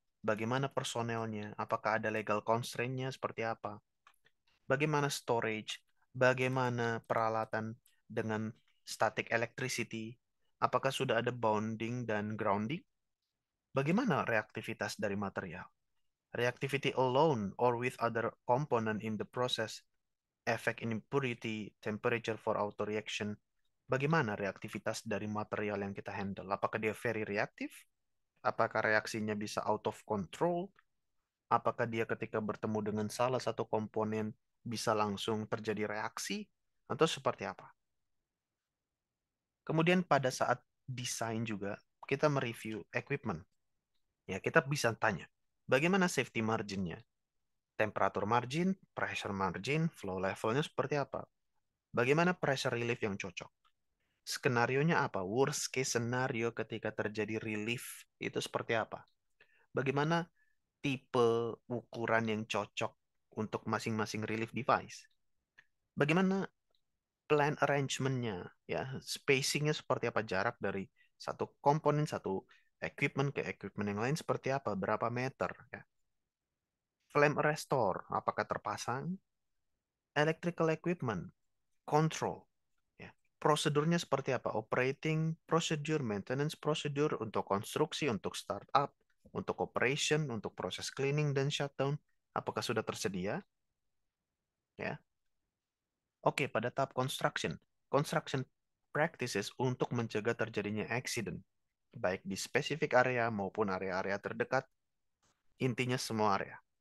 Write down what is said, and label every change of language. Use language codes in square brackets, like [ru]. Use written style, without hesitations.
[id] Bagaimana personelnya? Apakah ada legal constraint-nya seperti apa? Bagaimana storage? Bagaimana peralatan dengan static electricity? Apakah sudah ada bounding dan grounding? Bagaimana reaktivitas dari material? [en] Reactivity alone or with other component in the process, effect in impurity, temperature for auto reaction. [id] Bagaimana reaktivitas dari material yang kita handle? Apakah dia [en] very reactive? [id] Apakah reaksinya bisa [en] out of control? [id] Apakah dia ketika bertemu dengan salah satu komponen bisa langsung terjadi reaksi? Atau seperti apa? Kemudian pada saat desain juga, kita mereview equipment. Ya, kita bisa tanya, bagaimana safety marginnya? Temperatur margin, pressure margin, flow levelnya seperti apa? Bagaimana pressure relief yang cocok? Skenarionya apa? [en] Worst case scenario [id] ketika terjadi relief itu seperti apa? Bagaimana tipe ukuran yang cocok untuk masing-masing relief device? Bagaimana plan arrangement-nya? Ya, spacing-nya seperti apa? Jarak dari satu komponen, satu equipment ke equipment yang lain seperti apa? Berapa meter? Ya. Flame arrestor, apakah terpasang? [en] Electrical equipment, control. [id] Ya. Prosedurnya seperti apa? [en] Operating procedure, maintenance procedure [id] untuk konstruksi, untuk startup, untuk operation, untuk proses cleaning dan shutdown. Apakah sudah tersedia? Ya. Oke, pada tahap construction. Construction practices untuk mencegah terjadinya accident, baik di spesifik area maupun area-area terdekat, intinya semua area.